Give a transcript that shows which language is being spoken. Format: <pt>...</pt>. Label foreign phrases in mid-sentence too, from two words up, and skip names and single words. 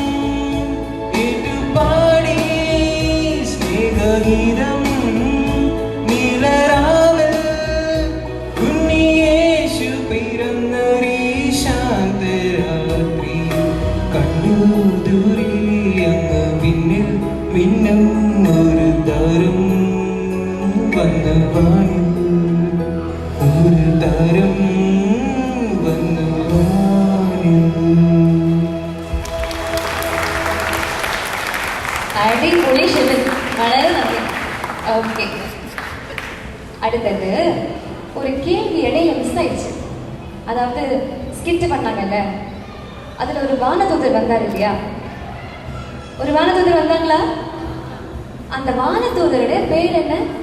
<ml>ഏറ്റുപാടി സ്നേഹഗീതം നീലരാവിൽ ഉണ്ണിയേശു പിറന്ന ഈ ശാന്തരാത്രി കണ്ടു ദൂരെ അങ്ങ് വിണ്ണിൽ മിന്നും ഒരു താരം വന്ന വാനിൽ ഒരു താരം വന്ന വാനിൽ. അടിപൊളി ഷെബിൻ, വളരെ നന്ദി.</ml> <ta>ஓகே, அடுத்தது ஒரு கேள்வி இடையில மிஸ் ஆயிடுச்சு. அதாவது ஸ்கிட் பண்ணாங்கல்ல, அதுல ஒரு வானதூதர் வந்தார் இல்லையா? ஒரு வானதூதர் வந்தாங்களா? அந்த வானதூதருடைய பேர் என்ன?</ta>